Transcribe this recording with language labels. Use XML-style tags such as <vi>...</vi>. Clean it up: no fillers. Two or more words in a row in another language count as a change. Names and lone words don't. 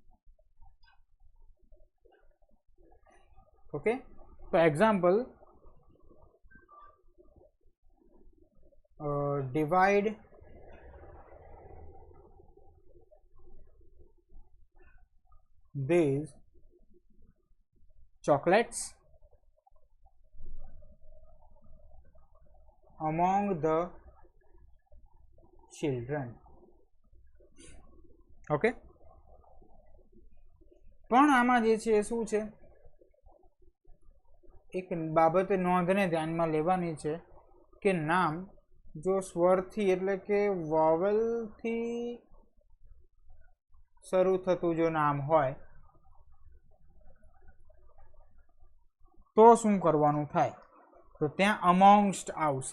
<en>ઓકે, તો એક્ઝામ્પલ divide these chocolates among the children.</en> <gu>ઓકે, પણ આમાં જે છે એ શું છે, એક બાબતે નોંધને ધ્યાનમાં લેવાની છે કે નામ જો સ્વરથી એટલે કે વોવેલથી શરૂ થતું જો નામ હોય તો શું કરવાનું થાય, તો ત્યાં અમોંગસ્ટ આવશે.</gu>